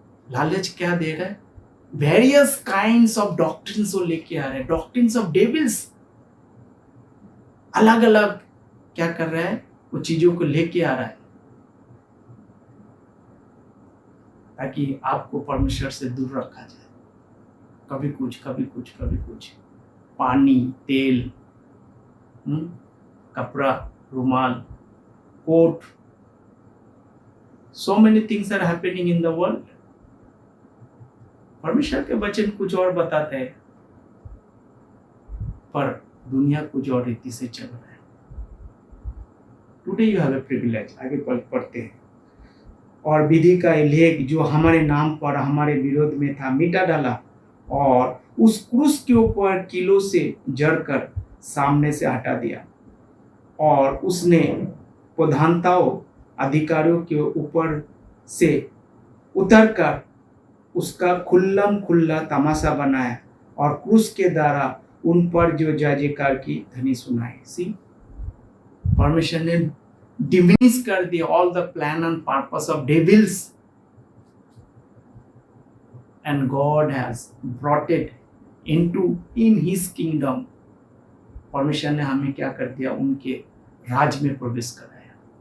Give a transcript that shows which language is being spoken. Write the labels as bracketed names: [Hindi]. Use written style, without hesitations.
[Hindi] लालच क्या दे रहा है? [English] various kinds of doctrines [Hindi] वो लेके आ रहे हैं, [English] Doctrines of devils. [Hindi] अलग अलग क्या कर रहा है? वो चीजों को लेके आ रहा है ताकि आपको परमेश्वर से दूर रखा जाए। कभी कुछ, कभी कुछ, कभी कुछ। पानी, तेल, कपड़ा, रुमाल, coat, [English] so many things are happening in the world. [Hindi] परमेश्वर के वचन कुछ और बताते हैं पर दुनिया कुछ और रीति से चल रहा है। [English] Today you have a privilege. [Hindi] आगे पढ़ते हैं। और विधि का लेख जो हमारे नाम पर हमारे विरोध में था मिटा डाला और उस क्रूस के ऊपर कीलों से जड़कर सामने से हटा दिया, और उसने प्रधानताओं अधिकारियों के ऊपर से उतरकर उसका खुल्लम खुल्ला तमाशा बनाया और क्रूस के द्वारा उन पर जो जय जयकार की ध्वनि सुनाई। सी परमेश्वर ने [English] diminish [Hindi] कर दिया [English] all the plan and purpose of devils, and God has brought it in his kingdom. [Hindi] परमेश्वर ने हमें क्या कर दिया? उनके राज में प्रवेश कराया।